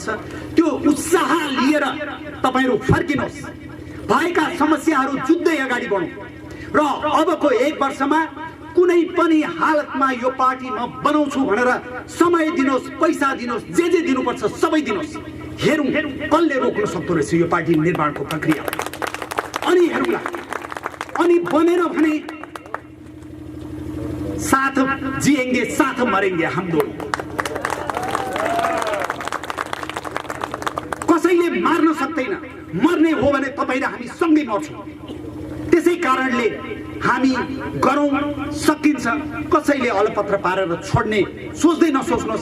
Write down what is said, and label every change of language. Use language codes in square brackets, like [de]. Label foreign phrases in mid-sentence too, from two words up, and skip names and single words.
[ne] त्यो उत्साह लिएर तपाईँहरू फर्किनुहोस्, भएका समस्याहरू जुझ्दै अगाडि बढौँ र अबको 1 वर्षमा कुनै पनि हालतमा यो पार्टी म बनाउँछु भनेर समय दिनुहोस्, पैसा दिनुहोस्, जे दिनुपर्छ सबै दिनुहोस्। हेरौँ कसले रोक्न सक्दो रहेछ यो पार्टी निर्माणको प्रक्रिया, अनि हेरौँला। अनि बनेर भने [hi] साथ जिएंगे साथ मरेंगे हम दोनों। [ne] कसैले मार्न सक्दैन, मर्ने हो भने तपाईँ र हामी सँगै मर्छौँ। त्यसै कारणले हामी गरौँ, सकिन्छ। कसैले अलपत्र पारेर छोड्ने सोच्दै नसोच्नुहोस्।